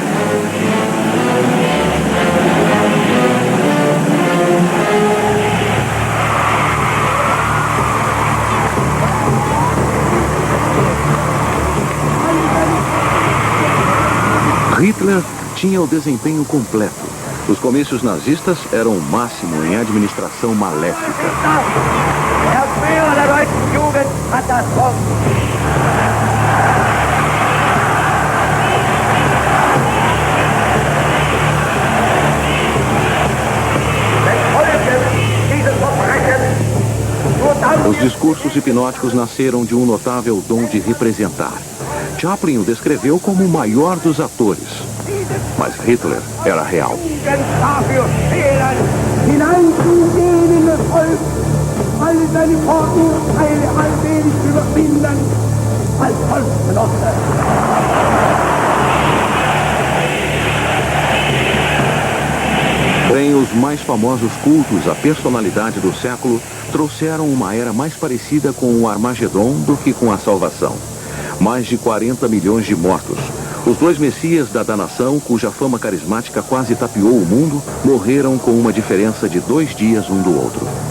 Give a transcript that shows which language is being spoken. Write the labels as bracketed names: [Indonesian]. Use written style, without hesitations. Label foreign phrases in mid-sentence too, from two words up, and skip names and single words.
[Portuguese] Hitler tinha o desempenho completo. Os comícios nazistas eram o máximo em administração maléfica. [German] Der Führer der deutschen Jugend hat das Wort. [Portuguese] Os discursos hipnóticos nasceram de um notável dom de representar. Chaplin o descreveu como o maior dos atores. Mas Hitler era real. [German] Dafür fehlen, hineinzugehen in das Volk, alle seine Vorurteile allmählich überwinden, als Volksgenosse. [Portuguese] Porém, os mais famosos cultos à personalidade do século trouxeram uma era mais parecida com o Armagedon do que com a salvação. Mais de 40 milhões de mortos. Os dois messias da nação, cuja fama carismática quase tapeou o mundo, morreram com uma diferença de 2 dias um do outro.